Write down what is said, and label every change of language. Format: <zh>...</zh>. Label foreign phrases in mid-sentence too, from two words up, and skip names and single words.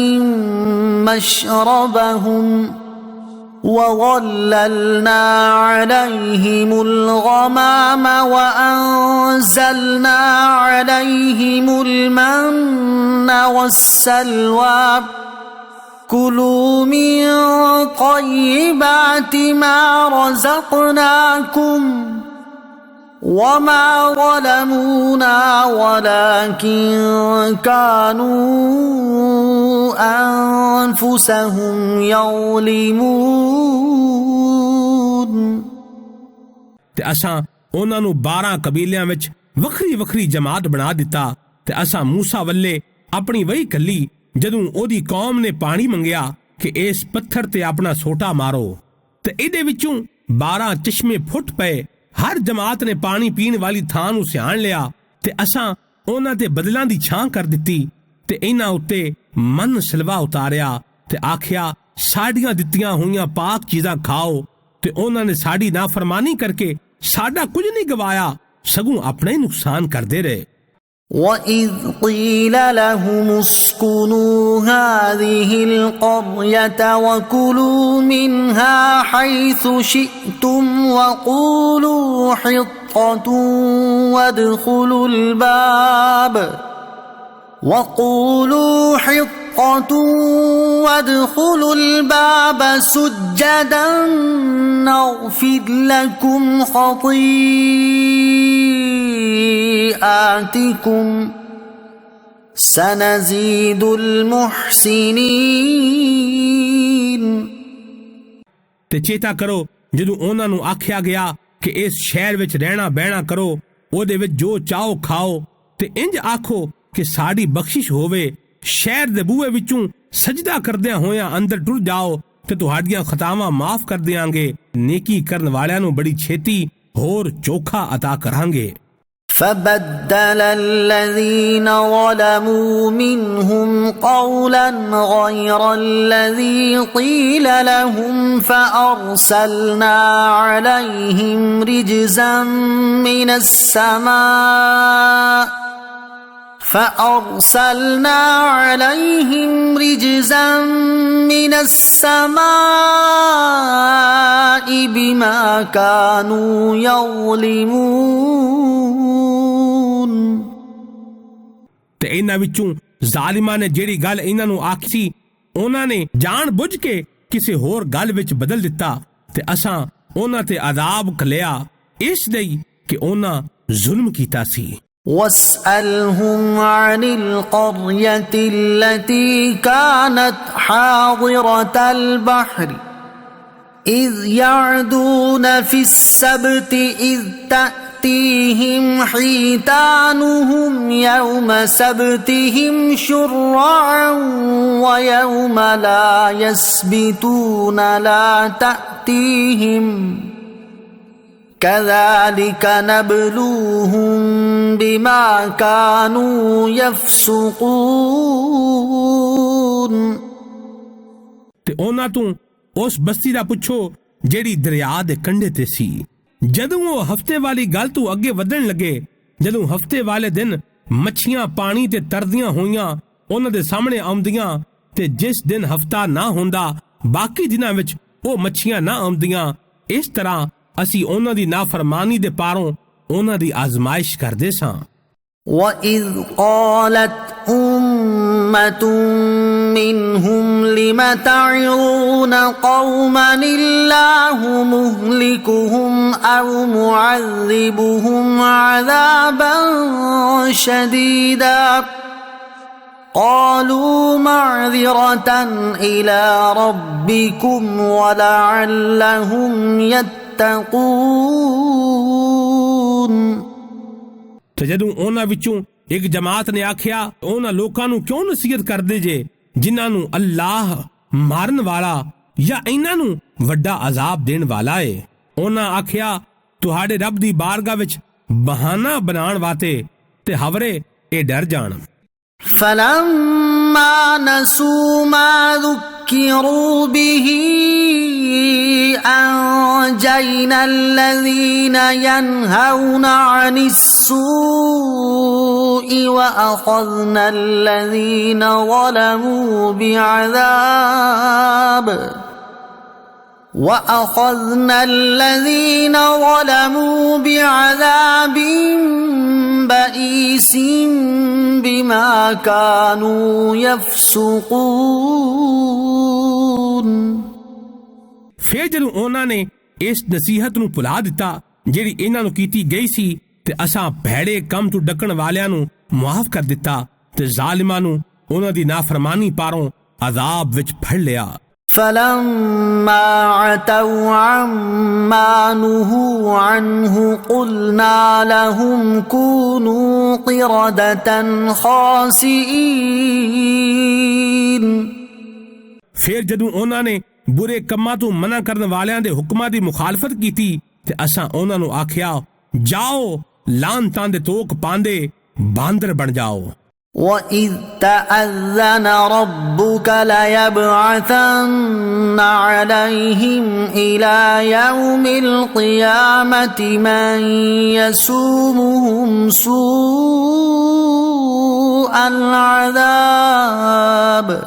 <ar>مشربهم وظللنا عليهم الغمام وأنزلنا عليهم المن والسلوى كلوا من طيبات ما رزقناكم وما ظلمونا ولكن كانوا أنفسهم يظلمون</ar> <pa>ਤੇ ਅਸਾਂ ਉਹਨਾਂ ਨੂੰ 12 ਕਬੀਲਿਆਂ ਵਿੱਚ ਵੱਖਰੀ ਵੱਖਰੀ ਜਮਾਤ ਬਣਾ ਦਿੱਤਾ ਤੇ ਅਸਾਂ ਮੂਸਾ ਵੱਲੇ ਆਪਣੀ ਵਹੀ ਕੱਲੀ ਜਦੋਂ ਉਹਦੀ ਕੌਮ ਨੇ ਪਾਣੀ ਮੰਗਿਆ ਕਿ ਇਸ ਪੱਥਰ ਤੇ ਆਪਣਾ ਸੋਟਾ ਮਾਰੋ ਤੇ ਇਹਦੇ ਵਿੱਚੋਂ 12 ਚਸ਼ਮੇ ਫੁੱਟ ਪਏ ਹਰ ਜਮਾਤ ਨੇ ਪਾਣੀ ਪੀਣ ਵਾਲੀ ਥਾਂ ਨੂੰ ਸਿਆਣ ਲਿਆ ਤੇ ਅਸਾਂ ਉਹਨਾਂ ਤੇ ਬਦਲਾਂ ਦੀ ਛਾਂ ਕਰ ਦਿੱਤੀ ਤੇ ਇਹਨਾਂ ਉੱਤੇ ਮਨ ਸਲਵਾ ਉਤਾਰਿਆ ਤੇ ਆਖਿਆ ਸਾਡੀਆਂ ਦਿੱਤੀਆਂ ਹੋਈਆਂ ਪਾਕ ਚੀਜ਼ਾਂ ਖਾਓ ਤੇ ਉਹਨਾਂ ਨੇ ਸਾਡੀ ਨਾਫਰਮਾਨੀ ਕਰਕੇ ਸਾਡਾ ਕੁਝ ਨਹੀਂ ਗਵਾਇਆ ਸਗੋਂ ਆਪਣਾ ਹੀ ਨੁਕਸਾਨ ਕਰਦੇ ਰਹੇ</pa> <ar>وَإِذْ قِيلَ لَهُمُ اسْكُنُوا هَٰذِهِ الْقَرْيَةَ وَكُلُوا مِنْهَا حَيْثُ شِئْتُمْ وَقُولُوا حِطَّةٌ وَادْخُلُوا الْبَابَ سُجَّدًا نَغْفِرْ لَكُمْ خطيئاتكم سنزيد المحسنين</ar> <pa>ਤੇ ਚੇਤਾ ਕਰੋ ਜਦੋਂ ਉਹਨਾਂ ਨੂੰ ਆਖਿਆ ਗਿਆ ਕਿ ਇਸ ਸ਼ਹਿਰ ਵਿੱਚ ਰਹਿਣਾ ਬਹਿਣਾ ਕਰੋ ਉਹਦੇ ਵਿੱਚ ਜੋ ਚਾਹੋ ਖਾਓ ਤੇ ਇੰਜ ਆਖੋ ਕਿ ਸਾਡੀ ਬਖਸ਼ਿਸ਼ ਹੋਵੇ ਸ਼ਹਿਰ ਦੇ ਬੂਹੇ ਵਿੱਚੋਂ ਸਜਦਾ ਕਰਦਿਆਂ ਹੋਇਆਂ ਅੰਦਰ ਟੁਰ ਜਾਓ ਤੇ ਤੁਹਾਡੀਆਂ ਖਤਾਵਾਂ ਮਾਫ ਕਰ ਦਿਆਂਗੇ ਨੇਕੀ ਕਰਨ ਵਾਲਿਆਂ ਨੂੰ ਬੜੀ ਛੇਤੀ ਹੋਰ ਚੋਖਾ عطا ਕਰਾਂਗੇ</pa> <ar>فبدل الذين ظلموا منهم قولا غير الذي قيل لهم فأرسلنا عليهم رجزا من السماء بما كانوا يظلمون</ar> <pa>ਤੇ ਇਹਨਾਂ ਵਿੱਚੋਂ ਜ਼ਾਲਿਮਾਂ ਨੇ ਜਿਹੜੀ ਗੱਲ ਇਹਨਾਂ ਨੂੰ ਆਖੀ ਸੀ ਉਹਨਾਂ ਨੇ ਜਾਣ ਬੁੱਝ ਕੇ ਕਿਸੇ ਹੋਰ ਗੱਲ ਵਿੱਚ ਬਦਲ ਦਿੱਤਾ ਤੇ ਅਸਾਂ ਉਹਨਾਂ ਤੇ ਅਜ਼ਾਬ ਘੱਲਿਆ ਇਸ ਲਈ ਕਿ ਉਹਨਾਂ ਜ਼ੁਲਮ ਕੀਤਾ ਸੀ</pa> <ar>واسألهم عن القرية التي كانت حاضرة البحر إذ يعدون في السبت إذ تأتيهم حيتانهم يوم سبتهم شرعا ويوم لا يسبتون لا تأتيهم كذلك نبلوهم بما كانوا يفسقون</ar> <pa>ਤੇ ਉਹਨਾਂ ਤੋਂ ਉਸ ਬਸਤੀ ਦਾ ਪੁੱਛੋ ਜਿਹੜੀ ਦਰਿਆ ਦੇ ਕੰਢੇ ਤੇ ਸੀ ਜਦੋਂ ਉਹ ਹਫਤੇ ਵਾਲੀ ਗੱਲ ਤੋਂ ਅੱਗੇ ਵਧਣ ਲੱਗੇ ਜਦੋਂ ਹਫਤੇ ਵਾਲੇ ਦਿਨ ਮੱਛੀਆਂ ਪਾਣੀ ਤੇ ਤਰਦੀਆਂ ਹੋਈਆਂ ਉਹਨਾਂ ਦੇ ਸਾਹਮਣੇ ਆਉਂਦੀਆਂ ਤੇ ਜਿਸ ਦਿਨ ਹਫਤਾ ਨਾ ਹੁੰਦਾ ਬਾਕੀ ਦਿਨਾਂ ਵਿੱਚ ਉਹ ਮੱਛੀਆਂ ਨਾ ਆਉਂਦੀਆਂ ਇਸ ਤਰ੍ਹਾਂ ਅਸੀਂ ਉਹਨਾਂ ਦੀ ਨਾਫਰਮਾਨੀ ਦੇ ਪਾਰੋਂ ਉਹਨਾਂ ਦੀ ਆਜ਼ਮਾਇਸ਼ ਕਰਦੇ ਸਾਂ</pa> <ar>وَإِذْ قَالَتْ أُمَّةٌ مِّنْهُمْ لِمَ تَعِظُونَ قَوْمًا اللَّهُ مُهْلِكُهُمْ أَوْ مُعَذِّبُهُمْ عَذَابًا شَدِيدًا قَالُوا مَعْذِرَةً إِلَى رَبِّكُمْ وَلَعَلَّهُمْ يَتَّقُونَ</ar> <pa>ਤੇ ਜਦੋਂ ਉਹਨਾਂ ਵਿੱਚੋਂ ਇੱਕ ਜਮਾਤ ਨੇ ਆਖਿਆ ਉਹਨਾਂ ਲੋਕਾਂ ਨੂੰ ਕਿਉਂ ਨਸੀਹਤ ਕਰਦੇ ਜੇ ਜਿਨ੍ਹਾਂ ਨੂੰ ਅੱਲਾਹ ਮਾਰਨ ਵਾਲਾ ਜਾਂ ਇਹਨਾਂ ਨੂੰ ਵੱਡਾ ਅਜ਼ਾਬ ਦੇਣ ਵਾਲਾ ਏ। ਉਹਨਾਂ ਆਖਿਆ, ਤੁਹਾਡੇ ਰੱਬ ਦੀ ਬਾਰਗਾਹ ਵਿੱਚ ਬਹਾਨਾ ਬਣਾਉਣ ਵਾਸਤੇ ਤੇ ਹਵਰੇ ਇਹ ਡਰ ਜਾਣ।</pa> <ar>فلما نسوا ما ذكروا به أنجينا الذين ينهون عن السوء وأخذنا الذين ظلموا بعذاب بئيس بما كانوا يفسقون۔</ar> <pa>ਫਿਰ ਜਦੋਂ ਉਹਨਾਂ ਨੇ ਇਸ ਨਸੀਹਤ ਨੂੰ ਭੁਲਾ ਦਿੱਤਾ ਜਿਹੜੀ ਇਹਨਾਂ ਨੂੰ ਕੀਤੀ ਗਈ ਸੀ ਤੇ ਅਸਾਂ ਭੈੜੇ ਕੰਮ ਤੋਂ ਡੱਕਣ ਵਾਲਿਆਂ ਨੂੰ ਮੁਆਫ ਕਰ ਦਿੱਤਾ ਤੇ ਜ਼ਾਲਿਮਾਂ ਨੂੰ ਉਹਨਾਂ ਦੀ ਨਾਫਰਮਾਨੀ ਪਾਰੋਂ ਅਜ਼ਾਬ ਵਿੱਚ ਫੜ ਲਿਆ।</pa> <ar>فلما عتوا عما نهوا عنه قلنا لهم كونوا قردة خاسئين۔</ar> <pa>ਫਿਰ ਜਦੋਂ ਉਹਨਾਂ ਨੇ ਬੁਰੇ ਕੰਮਾਂ ਤੋਂ ਮਨਾ ਕਰਨ ਵਾਲਿਆਂ ਦੇ ਹੁਕਮਾਂ ਦੀ ਮੁਖਾਲਫਤ ਕੀਤੀ ਤੇ ਅਸਾਂ ਉਹਨਾਂ ਨੂੰ ਆਖਿਆ, ਜਾਓ ਲਾਂਤਾਂ ਦੇ ਤੋਕ ਪਾਉਂਦੇ ਬਾਂਦਰ ਬਣ ਜਾਓ।</pa> <ar>وَإِذْ تَأَذَّنَ رَبُّكَ لَيَبْعَثَنَّ عَلَيْهِمْ إِلَى يَوْمِ الْقِيَامَةِ مَنْ يَسُومُهُمْ سُوءَ الْعَذَابِ</ar>